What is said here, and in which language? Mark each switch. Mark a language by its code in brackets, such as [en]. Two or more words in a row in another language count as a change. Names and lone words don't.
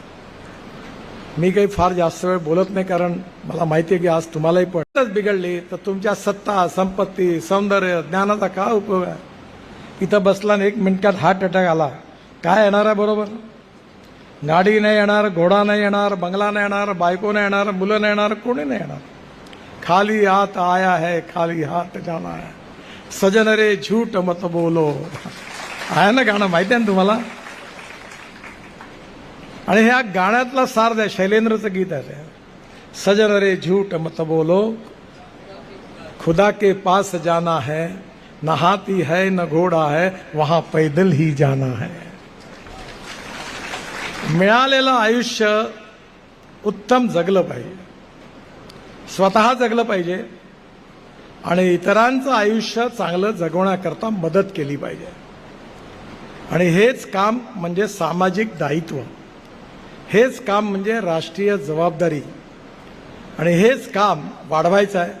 [mr] मी काही फार जास्त वेळ बोलत नाही, कारण मला माहिती आहे की आज तुम्हालाही पण बिघडली तर तुमच्या सत्ता, संपत्ती, सौंदर्य, ज्ञानाचा काय उपयोग आहे? इथं बसला आणि 1 मिनिटात [en] heart attack [mr] आला, काय येणार आहे? बरोबर, गाडी नाही येणार, घोडा नाही येणार, बंगला नाही येणार, बायको नाही येणार, मुलं नाही येणार, कोणी नाही येणार. [hi] खाली हाथ आया है, खाली हाथ जाना है, सजन रे झूठ मत बोलो. [mr] आहे ना गाणं, माहिती आहे ना तुम्हाला? आणि ह्या गाण्यातला सार द्या, शैलेंद्रचं गीत आहे ते. [hi] सजन रे झूठ मत बोलो, खुदा के पास जाना है, न हाथी है न घोडा है, वहां पैदल ही जाना है. [mr] मिळालेलं आयुष्य उत्तम जगलं पाहिजे, स्वतः जगलं पाहिजे आणि इतरांचं आयुष्य चांगलं जगवण्याकरता मदत केली पाहिजे. आणि हेच काम म्हणजे सामाजिक दायित्व, हेच काम म्हणजे राष्ट्रीय जबाबदारी आणि हेच काम वाढवायचं आहे.